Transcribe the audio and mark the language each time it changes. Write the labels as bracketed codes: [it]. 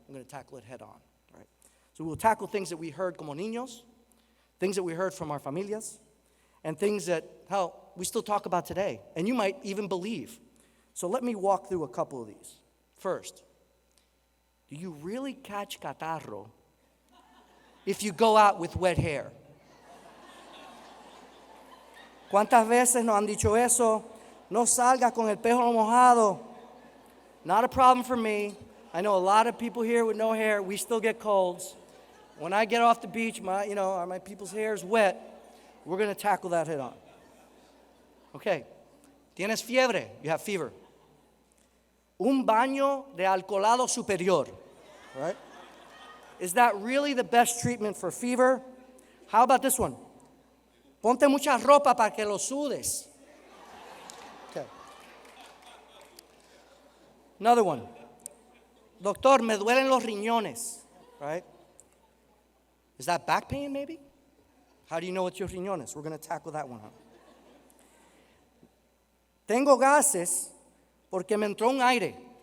[en] We're going to tackle it head on. Right? So we'll tackle things that we heard [es] como niños, [en] things that we heard from our familias, and things that, we still talk about today, and you might even believe. So let me walk through a couple of these. First, do you really catch catarro if you go out with wet hair? [es] ¿Cuántas veces nos han dicho eso? No salgas con el pelo mojado. [en] Not a problem for me. I know a lot of people here with no hair. We still get colds. When I get off the beach, my people's hair is wet. We're going to tackle that head on. Okay. [es] Tienes fiebre. [en] You have fever. [es] Un baño de alcoholado superior. [en] Right? Is that really the best treatment for fever? How about this one? [es] Ponte mucha ropa para que lo sudes. Okay. [en] Another one. [es] Doctor, me duelen los riñones. [en] Right? Is that back pain maybe? How do you know it's your riñones? We're going to tackle that one. [es] Tengo gases porque me entró un aire.